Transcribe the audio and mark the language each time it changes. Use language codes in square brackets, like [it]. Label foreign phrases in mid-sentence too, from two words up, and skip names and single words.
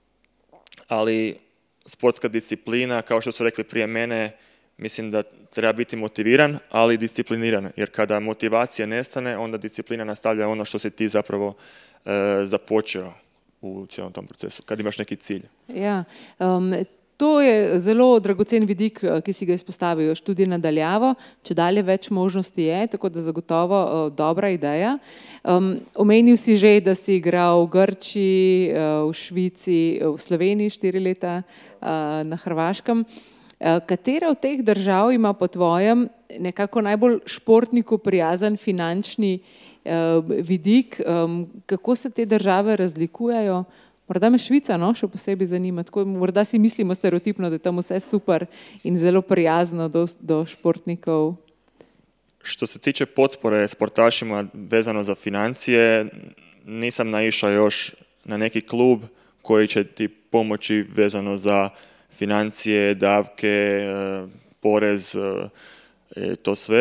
[hr] ali sportska disciplina, kao što su rekli prije mene, mislim da treba biti motiviran, ali discipliniran, jer kada motivacija nestane, onda disciplina nastavlja ono što si ti zapravo započeo u cijelom tom procesu, kad imaš neki cilj. [sl] Ja, to je zelo dragocen vidik, ki si ga izpostavil, študij nadaljavo, če dalje več možnosti je, tako da zagotovo dobra ideja. Omenil si že, da si igral v Grčiji, v Švici, v Sloveniji 4 leta, na Hrvaškem. Katera od teh držav ima po tvojem nekako najbolj športniku prijazen finančni vidik? Kako se te države razlikujejo? Morda me Švica še posebej zanima. Tako, morda si mislimo stereotipno, da je tam vse super in zelo prijazno do športnikov. [hr] Što se tiče potpore sportašima vezano za financije, nisam naišao još na neki klub koji će ti pomoći vezano za financije, davke, porez, to sve.